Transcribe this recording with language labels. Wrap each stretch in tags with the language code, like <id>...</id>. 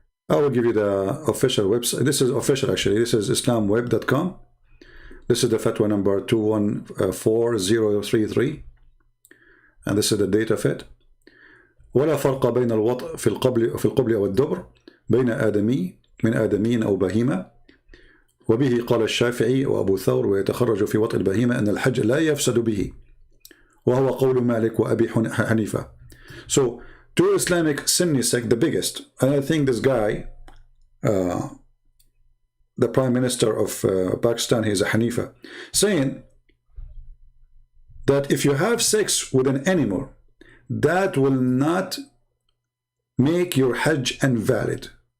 <en>I will give you the official website. This is official, actually. This is islamweb.com. This is the fatwa number 214033. And this is the date of it.</en> <ar>ولا فرق بين الوطء في القبل أو الدبر بين آدمي من آدمين أو بهيمة. وبه قال الشافعي وأبو ثور ويتخرج في وطء البهيمة أن الحج لا يفسد به. وهو قول مالك وأبي حنيفة.</ar> <en>So, two Islamic Sunni sect, the biggest, and I think this guy, the Prime Minister of Pakistan, he is a Hanifa, saying that if you have sex with an animal, that will not make your Hajj invalid.</en>